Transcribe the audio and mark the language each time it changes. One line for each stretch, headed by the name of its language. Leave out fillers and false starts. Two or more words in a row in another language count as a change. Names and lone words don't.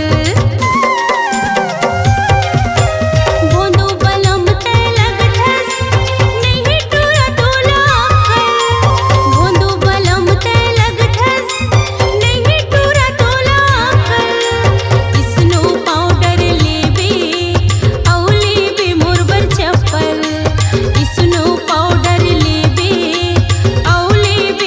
Chhattisgarhi: भोंदू बलम ते लगथस नहीं टूरा तोला अक्कल भोंदू बलम ते लगथस नहीं टूरा तोला अक्कल
English: snow powder
Chhattisgarhi: लेबे औ लेबे मुरबर चप्पल
English: snow powder
Chhattisgarhi: लेबे औ लेबे